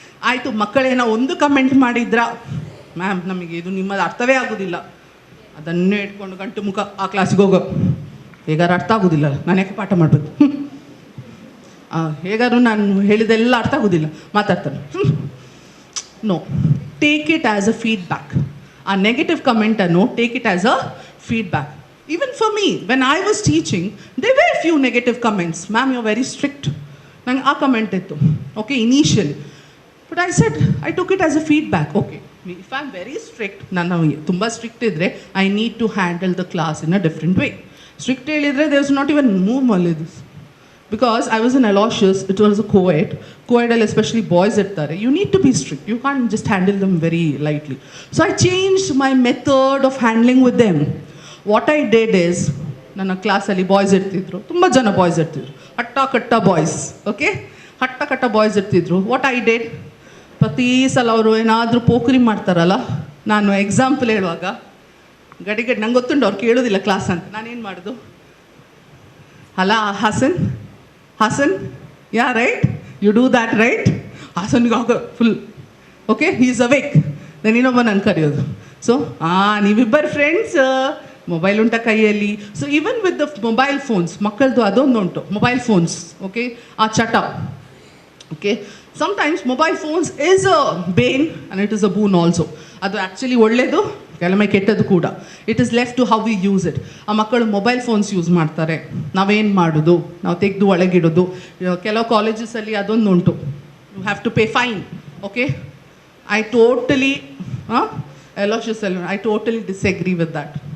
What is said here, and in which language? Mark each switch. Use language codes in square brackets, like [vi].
[kn] ಆಯಿತು, ಮಕ್ಕಳೇನೋ ಒಂದು ಕಮೆಂಟ್ ಮಾಡಿದ್ರ, ಮ್ಯಾಮ್ ನಮಗೆ ಇದು ನಿಮ್ಮದು ಅರ್ಥವೇ ಆಗೋದಿಲ್ಲ, ಅದನ್ನೇ ಇಟ್ಕೊಂಡು ಗಂಟು ಮುಖ ಆ ಕ್ಲಾಸಿಗೆ ಹೋಗೋ. ಹೇಗಾರು ಅರ್ಥ ಆಗೋದಿಲ್ಲ, ನಾನು ಯಾಕೆ ಪಾಠ ಮಾಡಬೇಕು? ಹೇಗಾದ್ರು ನಾನು ಹೇಳಿದೆಲ್ಲ ಅರ್ಥ ಆಗೋದಿಲ್ಲ, ಮಾತಾಡ್ತಾನೆ. [en] No, take it as a feedback. [kn] ಆ negative ಕಮೆಂಟನ್ನು [en] Take it as a feedback. Even for me, when I was teaching, there were a few negative comments. Ma'am, you're very strict. [kn] Nange aa comment ittu. [en] Okay, initially. But I said, I took it as a feedback. Okay, if I'm very strict, [kn] ನಾನು ತುಂಬ strict ಇದ್ದರೆ, [en] I need to handle the class in a different way. Strict ಹೇಳಿದರೆ there's not even move this. Because I was in Aloysius, it was a co-ed. Co-edಅಲ್ಲಿ especially boys ಇರ್ತಾರೆ. You need to be strict. You can't just handle them very lightly. So I changed my method of handling with them. What I did is, [kn] ನನ್ನ ಕ್ಲಾಸಲ್ಲಿ boys ಇರ್ತಿದ್ರು, ತುಂಬ ಜನ boys ಇರ್ತಿದ್ರು, ಹಟ್ಟ ಕಟ್ಟ boys. Okay, ಹಟ್ಟ ಕಟ್ಟ boys ಇರ್ತಿದ್ರು. [en] what I did, [kn] ಪ್ರತಿ ಸಲ ಅವರು ಏನಾದರೂ ಪೋಖ್ರಿ ಮಾಡ್ತಾರಲ್ಲ, ನಾನು ಎಕ್ಸಾಂಪಲ್ ಹೇಳುವಾಗ ಗಡಿಗಡಿ ನಂಗೆ ಗೊತ್ತುಂಟು ಅವ್ರು ಕೇಳೋದಿಲ್ಲ ಕ್ಲಾಸ್ ಅಂತ. ನಾನೇನು ಮಾಡೋದು, [en] Hello Hassan, Hassan, ya right, you do that right. [kn] ಹಾಸನ್ಗೆ ಆಗ full okay, [en] He is awake. [kn] ನಾನು ಇನ್ನೊಬ್ಬ ನಾನು ಕರೆಯೋದು. ಸೊ ನೀವಿಬ್ಬರು ಫ್ರೆಂಡ್ಸ್, ಮೊಬೈಲ್ ಉಂಟ ಕೈಯಲ್ಲಿ. [en] so even with the mobile phones, [kn] ಮಕ್ಕಳದು ಅದೊಂದು ಉಂಟು, [en] Mobile phones. Okay, [kn] ಆ ಚಟ. [en] Okay, sometimes mobile phones is a bane and it is a boon also. [kn] ಅದು ಆ್ಯಕ್ಚುಲಿ ಒಳ್ಳೆಯದು, ಕೆಲವೊಮ್ಮೆ ಕೆಟ್ಟದ್ದು ಕೂಡ. [en] It is left to how we use it. [kn] ಆ ಮಕ್ಕಳು ಮೊಬೈಲ್ ಫೋನ್ಸ್ ಯೂಸ್ ಮಾಡ್ತಾರೆ, ನಾವೇನು ಮಾಡೋದು, ನಾವು ತೆಗೆದು ಒಳಗಿಡೋದು. ಕೆಲವು ಕಾಲೇಜಸಲ್ಲಿ ಅದೊಂದು ಉಂಟು, [en] You have to pay fine. Okay, I totally Aloysius, I totally disagree with that.